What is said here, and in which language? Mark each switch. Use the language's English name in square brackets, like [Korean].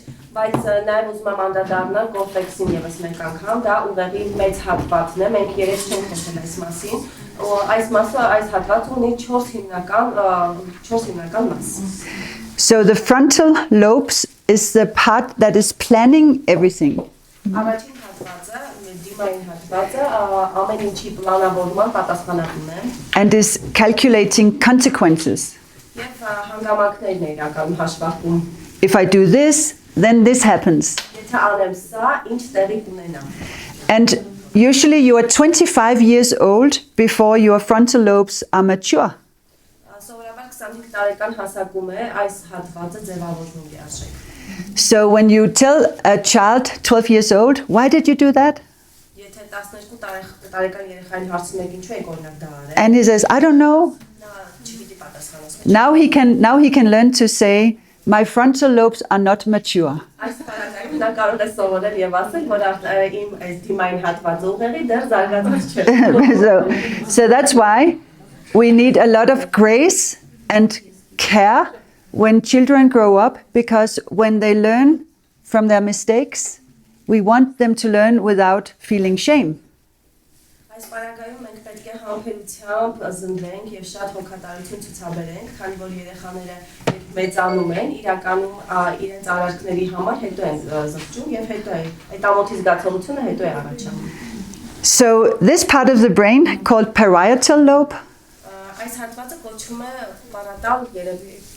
[Armenian] Բայց նաև ուզում եմ անդրադառնալ կորտեքսին եւս մեկ անգամ, դա ուղեղի մեծ հատվածն է, մենք երես չենք խոսել այս մասին, Այս մասը այս հատվածը ունի 4 հիմնական մաս։ [English] So the frontal lobes is the part that is planning everything. [Armenian] Առաջին հատվածը, դիմային հատվածը, ամեն ինչի պլանավորման պատասխանատուն է։ [English] And is calculating consequences. [Armenian] Եվ հանգամանքներն է իրականում հաշվարկում։ [English] If I do this, then this happens. [Armenian] Եթե անեմ սա, ինչ տեղի կունենա։ [English] And usually you are 25 years old before your frontal lobes are mature. [Armenian] Սովորաբար 25 տարեկան հասակում է այս հատվածը ձևավորվում լիարժեք։ [English] So when you tell a child 12 years old, why did you do that? [Armenian] Եթե 12 տարեկան երեխային հարցնում եք ինչու եք օրինակ դա արել։ [English] And he says, I don't know. [Armenian] Նա չգիտի պատասխանოს։ [English] Now he can learn to say, my frontal lobes are not mature. [Armenian] Այս բանալը նա կարող է սովորել եւ ասել, որ իմ այս դիմային հատվածը ուղեղի դեռ զարգացած չէ։ [English] So that's why we need a lot of grace and care when children grow up, because when they learn from their mistakes, we want them to learn without feeling shame. [Armenian] Այս բանալում մենք պետք է համբերությամբ զննենք եւ շատ հոգատարություն ցուցաբերենք, քանի որ երեխաները մեծանում են, իրականում իրենց արարքների համար հետո են զղջում եւ հետո է այդ ամոթի զգացողությունը հետո է առաջանում։ [English] So this part of the brain called parietal lobe, [Armenian] Այս հատվածը կոչվում է պարատալ երևի